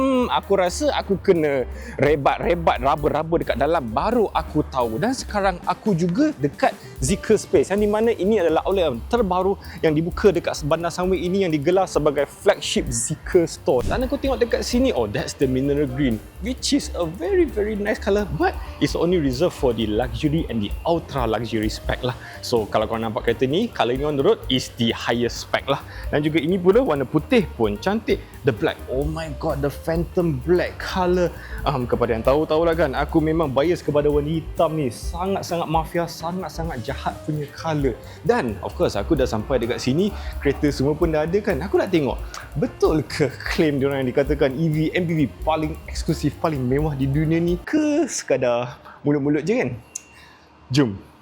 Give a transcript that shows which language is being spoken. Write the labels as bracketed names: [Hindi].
[Malay] Aku rasa aku kena rebat-rebat raba-raba dekat dalam baru aku tahu. Dan sekarang aku juga dekat Zeekr Space, yang di mana ini adalah outlet terbaru yang dibuka dekat Bandar Sunway ini, yang digelar sebagai flagship Zeekr store. Dan aku tengok dekat sini, [English] oh, that's the mineral green, which is a very nice colour, but it's only reserved for the luxury and the ultra luxury spec lah. [Malay] So kalau korang nampak kereta ni, colour ni [English] on the road is the highest spec [Malay] lah. Dan juga ini pula warna putih pun cantik. [English] The black, oh my god, the phantom black colour. [Malay] Kepada yang tahu-tahulah kan, aku memang bias kepada warna hitam ni. Sangat-sangat mafia, sangat-sangat jahat punya colour. Dan of course aku dah sampai dekat sini, kereta semua pun dah ada kan. Aku nak tengok, betul ke klaim diorang yang dikatakan EV MPV paling eksklusif, paling mewah di dunia ni, ke sekadar mulut-mulut je kan? Jom.